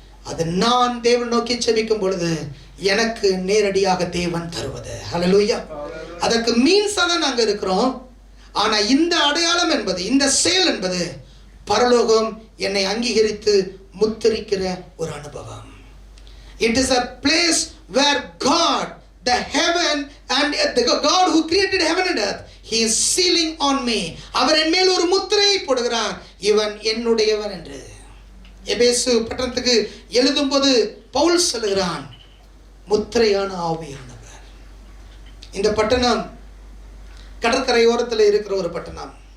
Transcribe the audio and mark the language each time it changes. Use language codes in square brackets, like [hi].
[ta] அது நான் தேவன் நோக்கி ஜெபிக்கும் பொழுது எனக்கு நேரடியாக தேவன் தருவது. ஹல்லேலூயா. அதற்கு மீன்ஸாக தான் நாங்கள் இருக்கிறோம். ஆனா இந்த அடையாளம் என்பது, இந்த செயல் என்பது பரலோகம் என்னை அங்கீகரித்து முத்திரிக்கிற ஒரு அனுபவம். [en] It is a place where God, the heaven and the God who created heaven and earth, he is sealing on me. [ta] அவர் என் மேல் ஒரு முத்திரையை போடுகிறார், இவன் என்னுடையவன் என்று. எபேசு பட்டணத்துக்கு எழுதும்போது பவுல் சொல்லுகிறான், முத்திரையான ஆவியானவர். இந்த பட்டணம் கடற்கரையோரத்தில் இருக்கிற ஒரு பட்டணம்.